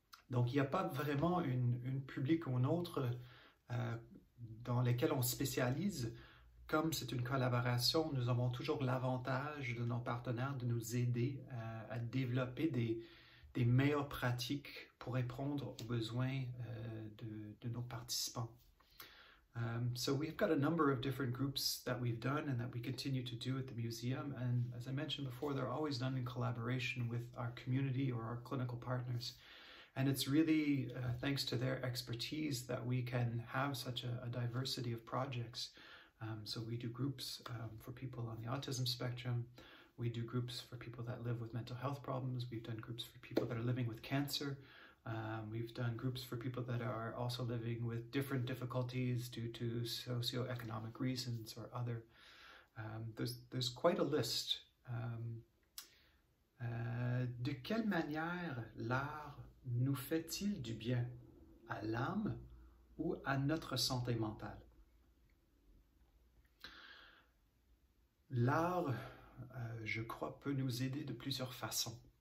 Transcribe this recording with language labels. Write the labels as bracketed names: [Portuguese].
[French] Donc, il n'y a pas vraiment une public ou une autre dans lesquels on spécialise. Comme c'est une collaboration, nous avons toujours l'avantage de nos partenaires de nous aider à développer des meilleures pratiques pour répondre aux besoins de nos participants. [English] So we've got a number of different groups that we've done and that we continue to do at the museum. And as I mentioned before, they're always done in collaboration with our community or our clinical partners. And it's really thanks to their expertise that we can have such a diversity of projects. So we do groups for people on the autism spectrum. We do groups for people that live with mental health problems. We've done groups for people that are living with cancer. We've done groups for people that are also living with different difficulties due to socioeconomic reasons or other. There's quite a list. [French] De quelle manière l'art nous fait-il du bien à l'âme ou à notre santé mentale? L'art, je crois, peut nous aider de plusieurs façons.